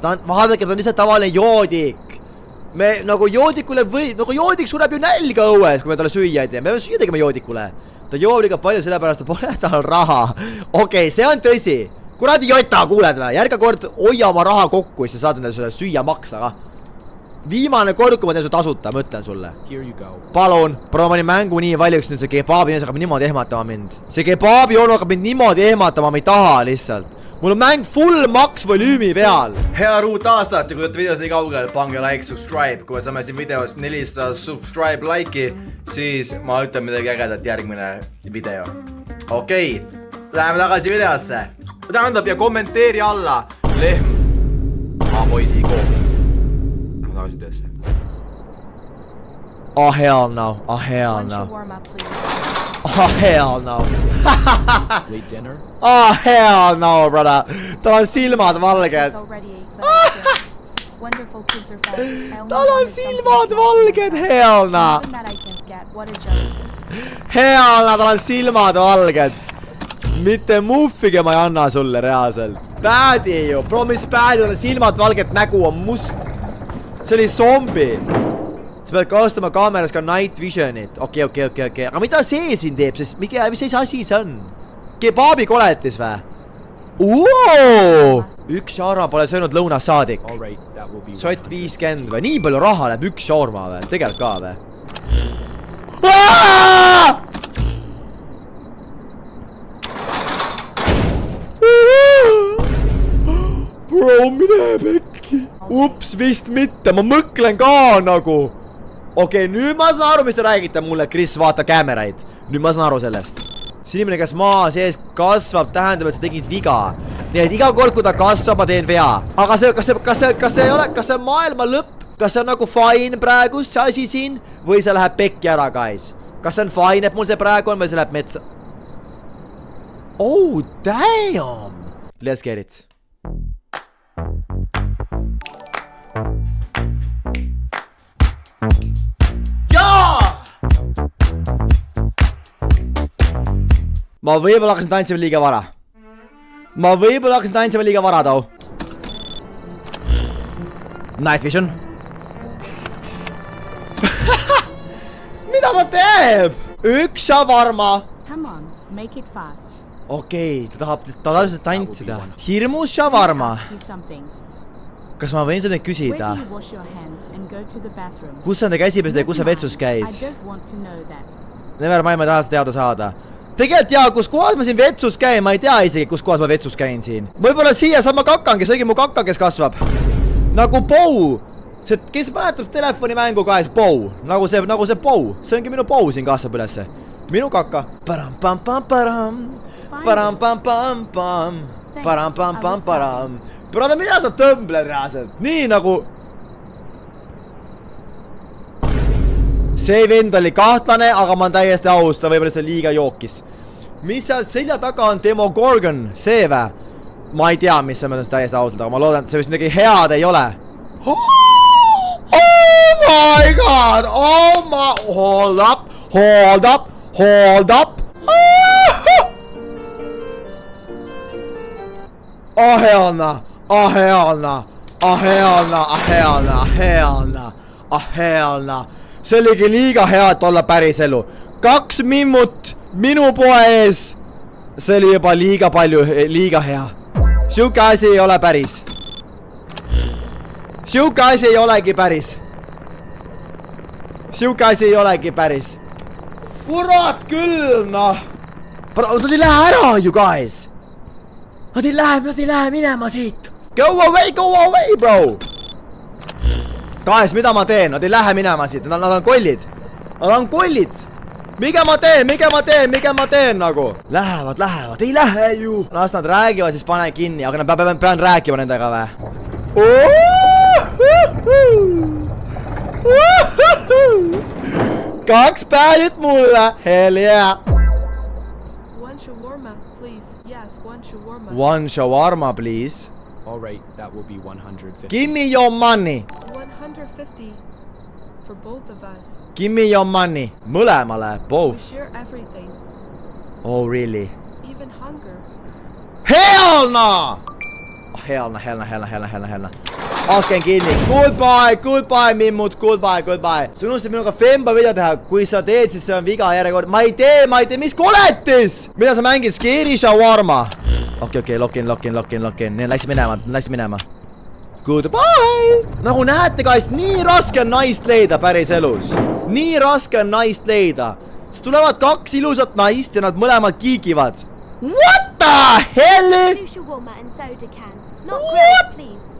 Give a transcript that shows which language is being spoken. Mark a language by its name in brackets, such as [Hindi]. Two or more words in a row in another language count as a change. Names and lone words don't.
[Estonian] Vaadake, ta on lihtsalt tavaline joodik. Me nagu joodikule nagu joodik sureb ju nälga õues, kui me talle süüa ei tee. Me peame süüa tegema joodikule. Ta joob liiga palju sellepärast, ta pole tal raha. Okei, see on tõsi. Kuradi jota, kuuled või? Järga kord hoia oma raha kokku, siis sa saad endale süüa maksa ka. viimane kord, kui ma teen su tasuta, ma ütlen sulle. [English] Here you go. [Estonian] Palun, ma panin mängu nii valjuks nüüd see kebaabi mees hakkab niimoodi ehmatama mind. See kebaabi onu hakkab mind niimoodi ehmatama, ma ei taha lihtsalt. Mul on mäng [English] full max [Estonian] volüümi peal. Hea uut aastat ja kui olete videos nii kaugel, pange [English] like, subscribe. [Estonian] Kui me saame siin videos 400 subscribe like'i, siis ma ütlen midagi ägedat järgmine video. Okei, läheme tagasi videosse. Tähendab ja kommenteeri alla lehm. Poisi koom. Lähme tagasi videosse. [English] Oh hell no, oh hell One no. shawarma, please. Oh hell no. Late dinner? Oh hell no, brother. [Estonian] Tal on silmad valged. [English] It's already 8, but it's good. Wonderful kids are fed. I only [Estonian] Tal on [English] wanted [Estonian] silmad [English] something valged, hell no. Even that I can't get. What a joke. Hell no, [Estonian] tal on silmad valged. Mitte muffige ma ei anna sulle reaalselt. Päädi ju, bro mis päädi, tal on silmad valged, nägu on must. See oli zombi. Sa pead kasutama kaameras ka [English] night visionit. [Estonian] Okei. Aga mida see siin teeb, sest mis asi see on? Kebaabi koletis vä? Üks shawarma pole söönud lõunas saadik. [English] All right, that will be [Estonian] Sott 50 või? Nii palju raha läheb üks shawarma või? Tegelikult ka või? Bro, mine pekki. Ups, vist mitte, ma mõklen ka nagu. Okei, nüüd ma saan aru, mis te räägite mulle, Chris, vaata kaameraid. Nüüd ma saan aru sellest. See inimene, kes maa sees kasvab, tähendab, et sa tegid viga. Nii et iga kord, kui ta kasvab, ma teen vea. Aga see, kas see on maailma lõpp? Kas see on nagu fine praegu, see asi siin? Või see läheb pekki ära, guys? Kas see on fine, et mul see praegu on, või see läheb metsa? [English] Oh, damn! Let's get it. [Estonian] Ma võib-olla hakkasin tantsima liiga vara. [English] Tau. Night vision. [Estonian] Mida ta teeb? Üks shawarma. [English] Come on, make it fast. [Estonian] Okei, ta tahab lihtsalt tantsida. Hirmus shawarma. [English] Do something. [Estonian] Kas ma võin seda [English] Where [Estonian] küsida? [English] do you wash your hands and go to the bathroom? [Estonian] Kus on ta käsipesda ja kus sa vetsus [English] I [Estonian] käid? [English] don't want to know that. [Estonian] Never mind, ma ei taha seda teada saada. Tegelikult jaa, kus kohas ma siin vetsus käin, ma ei tea isegi, kus kohas ma vetsus käin siin. Võib-olla siia saab ma kakan, kes õige mu kaka, kes kasvab. Nagu Pou. Kes mäletab telefonimängu ka, Pou. Nagu see Pou. See ongi minu Pou siin kasvab ülesse. Minu kaka. Brada, mida sa tõmbled reaalselt? Nii nagu... See vend oli kahtlane, aga ma on täiesti aus, ta võib-olla seda liiga jookis. Mis seal selja taga on Demogorgon? See vä? Ma ei tea, mis see mõttes täiesti ausalt, aga ma loodan, et see vist midagi head ei ole. [English] Oh my god! Hold up! Hell no! [Estonian] See oligi liiga hea, et olla päris elu. 2 mimmut minu poe ees. See oli juba liiga palju, liiga hea. Siuke asi ei ole päris. Siuke asi ei olegi päris. Kurat küll, noh. Nad ei lähe ära, [English] you guys. [Estonian] Nad ei lähe minema siit. [English] Go away, bro. Guys, [Estonian] mida ma teen? Nad ei lähe minema siit, nad on kollid. Mikä ma teen nagu? Lähevad, ei lähe ju. Las nad räägivad, siis panen kinni, aga pean rääkima nendega vä? Kaks päevit mulle, [English] hell yeah. One shawarma, please. Yes, one shawarma. One shawarma, please. All right, that will be 150. Give me your money. 150 for both of us. Give me your money. Mõlemale, We both. share everything, Oh, really? even hunger. Hell no! Hell no. [Estonian] Hakken kinni. Goodbye, mimmud, goodbye. Sa unustasid minuga Femba video teha. Kui sa teed, siis see on viga järjekord. Ma ei tee, mis koletis? Mida sa mängid? [English] Scary shawarma. [Estonian] Okei, [English] lock in. [Estonian] Läks minema. Goodbye! Nagu näete, guys, nii raske on naist leida päris elus. Nii raske on naist leida. Siis tulevad 2 ilusat naist ja nad mõlemad kiigivad. [English] What the hell? Two shawarma and soda can. Not grilled, please.